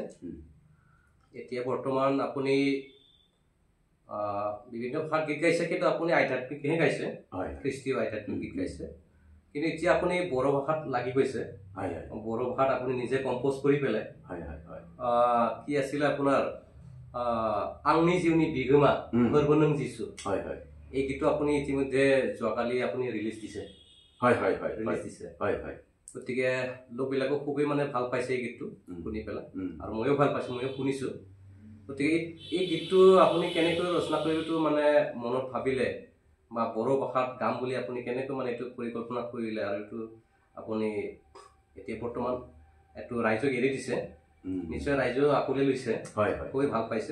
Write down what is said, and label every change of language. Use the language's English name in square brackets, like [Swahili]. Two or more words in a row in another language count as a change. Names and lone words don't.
[Assamese] এতিয়া বৰ্তমান আপুনি বিভিন্ন ভাষাত গীত গাইছে কিন্তু আপুনি আধ্যাত্মিকহে গাইছে খ্ৰীষ্টীয় আধ্যাত্মিক গীত গাইছে। কিন্তু এতিয়া আপুনি বড়ো ভাষাত লাগি গৈছে। বড়ো ভাষাত আপুনি নিজে কম্পোজ কৰি পেলাই কি আছিলে আপোনাৰ [Bodo] आंनि जिउनि बिगोमा फोरबो नों जिसु [Assamese] এই গীতটো আপুনি ইতিমধ্যে যোৱাকালি আপুনি ৰিলিজ দিছে। ৰিলিজ দিছে গতিকে লোকবিলাকো খুবেই মানে ভাল পাইছে এই গীতটো শুনি পেলাই আৰু ময়ো ভাল পাইছো ময়ো শুনিছো। গতিকে এই গীতটো আপুনি কেনেকৈ ৰচনা কৰিবটো মানে মনত ভাবিলে বা বড়ো ভাষাত গাম বুলি আপুনি কেনেকৈ মানে এইটো পৰিকল্পনা কৰিলে আৰু এইটো আপুনি এতিয়া বৰ্তমান এইটো ৰাইজক এৰি দিছে নিশ্চয় ৰাইজেও আকোৱালি লৈছে খুবেই ভাল পাইছে।